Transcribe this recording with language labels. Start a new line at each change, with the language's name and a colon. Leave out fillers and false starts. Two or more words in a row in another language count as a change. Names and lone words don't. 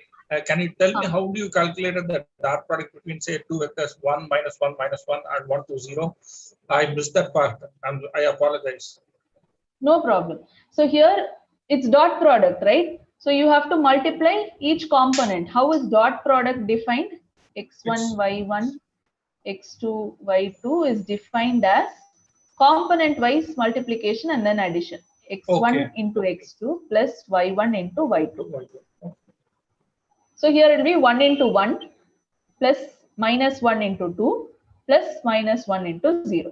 English: Can you tell me how do you calculate the dot product between, say, two vectors, 1 minus 1 minus 1 and 1 to 0? I missed that part. I apologize. No problem. So here it's dot product, right? So you have to multiply each component. How is dot product defined? x1, y1, x2, y2 is defined as component wise multiplication and then addition. x1 into x2 plus y1 into y2. So here it will be 1 into 1 plus minus 1 into 2 plus minus 1 into 0.